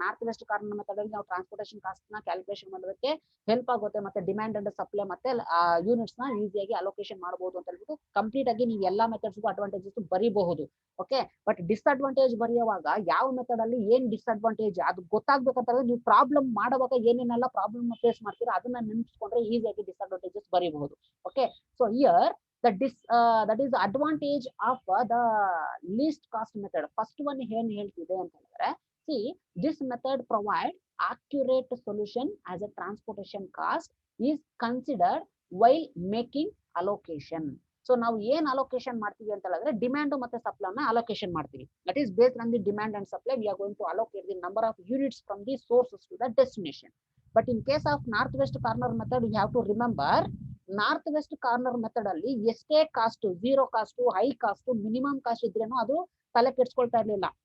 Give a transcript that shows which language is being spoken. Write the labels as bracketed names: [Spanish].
[Kannada] North West corner method ಅಲ್ಲಿ ನಾವು transportation cost ನ ಕ್ಯಾಲ್ಕುಲೇಷನ್ ಮಾಡೋದಕ್ಕೆ ಹೆಲ್ಪ್ ಆಗುತ್ತೆ, ಮತ್ತೆ ಡಿಮ್ಯಾಂಡ್ ಅಂಡ್ ಸಪ್ಲೈ ಮತ್ತೆ ಯೂನಿಟ್ಸ್ ನ ಈಸಿಯಾಗಿ ಅಲೋಕೇಶನ್ ಮಾಡಬಹುದು ಅಂತ ಹೇಳ್ಬಿಟ್ಟು ಕಂಪ್ಲೀಟ್ ಆಗಿ ನೀವು ಎಲ್ಲಾ methods advantages ಬರೀಬಹುದು. Okay, but disadvantage ಬರೆಯುವಾಗ ಯಾವ ಮೆಥಡ್ ಅಲ್ಲಿ ಏನ್ ಡಿಸ್ಅಡ್ವಾಂಟೇಜ್ ಅದು ಗೊತ್ತಾಗ್ಬೇಕಂತಂದ್ರೆ ನೀವು ಪ್ರಾಬ್ಲಮ್ ಮಾಡುವಾಗ ಏನೇನೆಲ್ಲ ಪ್ರಾಬ್ಲಮ್ ಫೇಸ್ ಮಾಡ್ತೀರಾ ಅದನ್ನ ನೆನಪಿಸ್ಕೊಂಡ್ರೆ ಈಸಿಯಾಗಿ disadvantages ಬರೀಬಹುದು. [English] Okay, so here that is the advantage of the least cost method. First one [Kannada] ಏನ್ ಹೇಳ್ತಿದೆ ಅಂತ ಹೇಳಿದ್ರೆ, [English] see this method provide accurate solution as a transportation cost is considered while making allocation. [Kannada] So ನಾವು ಏನ್ allocation ಮಾಡ್ತೀವಿ ಅಂತ ಹೇಳಿದ್ರೆ demand ಮತ್ತೆ supply ನ ಅಲೋಕೇಶನ್ ಮಾಡ್ತೀವಿ. [English] That is based on the demand and supply we are going to allocate the number of units from the sources to the destination. But in case of north west corner method you have to remember, [Kannada] north West corner method ಅಲ್ಲಿ ಎಷ್ಟೇ cost, zero cost, high cost, minimum cost ಇದ್ರೇನು ಅದು ತಲೆ ಕೆಡ್ಸ್ಕೊಳ್ತಾ ಇರ್ಲಿಲ್ಲ.